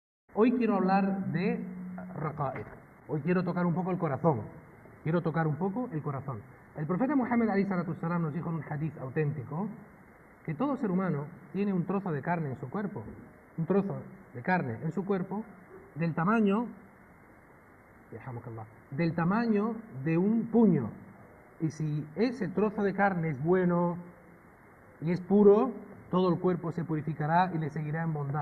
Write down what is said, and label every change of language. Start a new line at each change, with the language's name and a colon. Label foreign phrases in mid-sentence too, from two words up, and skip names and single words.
Spanish: Hoy quiero hablar de raqa'iq. Hoy quiero tocar un poco el corazón. Quiero tocar un poco el corazón. El profeta Muhammad
Arabic: عليه الصلاة والسلام
Spanish: nos dijo en un hadith auténtico que todo ser humano tiene un trozo de carne en su cuerpo. Un trozo de carne en su cuerpo del tamaño de un puño. Y si ese trozo de carne es bueno y es puro, todo el cuerpo se purificará y le seguirá en bondad.